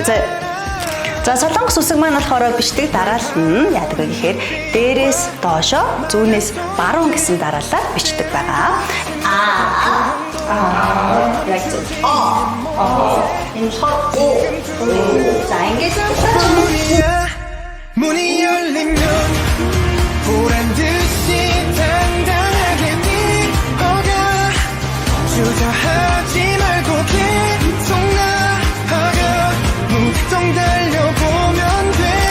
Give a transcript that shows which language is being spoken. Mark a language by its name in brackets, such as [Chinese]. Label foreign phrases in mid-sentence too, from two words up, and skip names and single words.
[Mongolian] За Солонгос үсэг маань болохоор бичдэг дараалал нь яадаг вэ гэхээр дээрээс доошоо зүүнээс баруун гэсэн дараалалаар бичдэг байгаа. Яг зөв. Энэ хот. За ингэж [Korean] 문이 열리면 보란 듯이 당당하게 뛰어가 주저하지 말고 계속 나아가 무작정 달려보면 돼